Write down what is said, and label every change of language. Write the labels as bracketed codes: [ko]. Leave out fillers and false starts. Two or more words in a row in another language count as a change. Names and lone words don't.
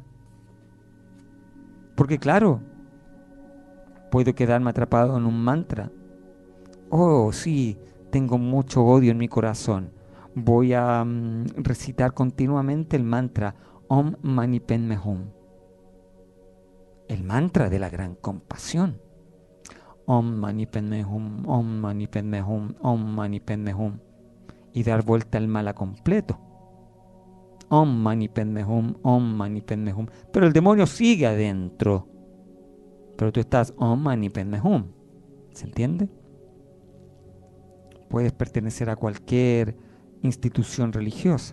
[es] Porque claro, puedo quedarme atrapado en un mantra. Oh, sí, tengo mucho odio en mi corazón. Voy a recitar continuamente el mantra Om Mani Padme Hum. El mantra de la gran compasión. [sa] Om Mani Padme Hum, Om Mani Padme Hum, Om Mani Padme Hum. [es] Y dar vuelta al mala completo. [sa] Om Mani Padme Hum, Om Mani Padme Hum. [es] Pero el demonio sigue adentro. Pero tú estás [sa] Om Mani Padme Hum. [es] ¿Se entiende? Puedes pertenecer a cualquier institución religiosa.